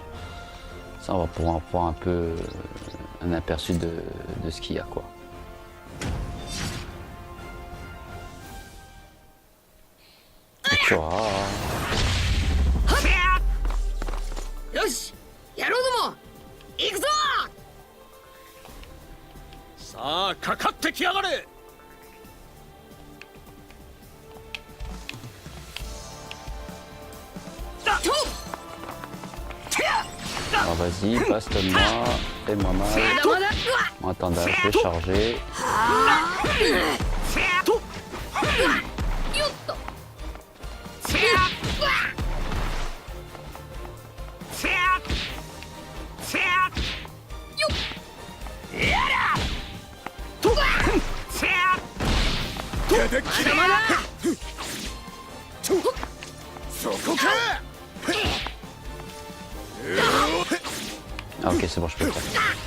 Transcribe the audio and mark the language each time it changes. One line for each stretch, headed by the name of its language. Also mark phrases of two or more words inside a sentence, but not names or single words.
French: Ça on va pouvoir avoir un peu un aperçu de ce qu'il y a quoi. Tu vois.
Japanese: よしやろうども行くぞさあかかってきやがれ
French: Alors vas-y, passe-moi, fais-moi mal. En attendant, je vais charger. Ah ok, c'est bon, je peux le faire.